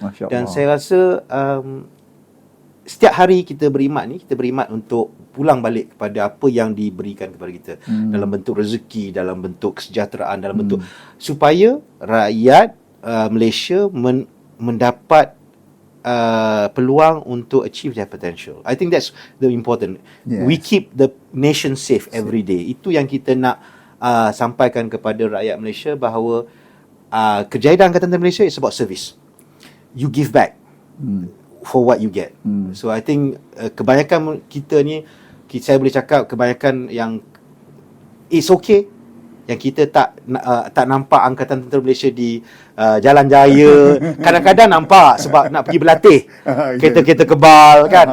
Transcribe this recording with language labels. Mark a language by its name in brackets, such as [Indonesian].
[Malay] Dan saya rasa setiap hari kita berkhidmat untuk pulang balik kepada apa yang diberikan kepada kita dalam bentuk rezeki, dalam bentuk kesejahteraan, dalam bentuk supaya rakyat Malaysia mendapat peluang untuk [English] achieve their potential. I think that's the important. We keep the nation safe every day. [Malay] Itu yang kita nak sampaikan kepada rakyat Malaysia, bahawa kejayaan Angkatan Tentera Malaysia [English] is about service. You give back for what you get. [Malay] So I think kebanyakan kita ni, saya boleh cakap kebanyakan yang [English] it's okay [Malay] yang kita tak nampak Angkatan Tentera Malaysia di Jalan Jaya. Kadang-kadang nampak sebab nak pergi berlatih. Kereta-kereta kebal kan.